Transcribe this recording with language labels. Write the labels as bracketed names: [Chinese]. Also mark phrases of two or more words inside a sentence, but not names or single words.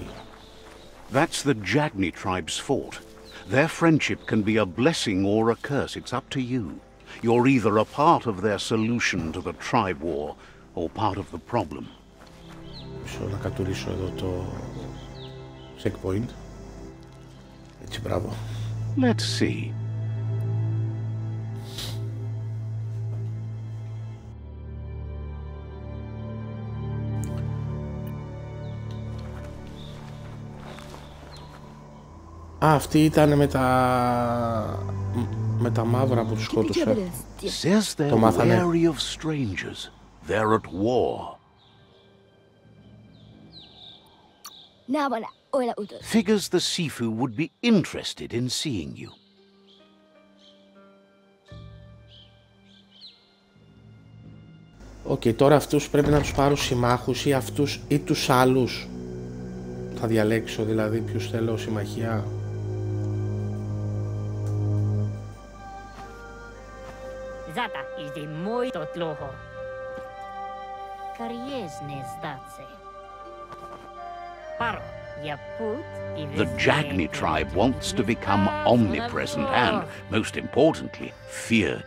[English] That's the Jagni tribe's fort. Their friendship can be a blessing or a curse. It's up to you. You're either a part of their solution to the tribe war or part of the problem. [Greek] Μισό να κατουρίσω εδώ το checkpoint. Έτσι, μπράβο. [English] Let's see. [Greek] Α, αυτή ήταν με τα μαύρα που τους σκότωσε. [English] Says they're wary of strangers. They're at war. Figures the Sifu would be interested in seeing you. [Greek] Οκ, τώρα αυτούς πρέπει να τους πάρω συμμάχους ή αυτούς ή τους άλλους. Θα διαλέξω δηλαδή ποιους θέλω συμμαχία. Zata is the muito tloho. Kariesne zdatse. Paro, ya put. [English] The Jagni tribe wants to become omnipresent and, most importantly, feared.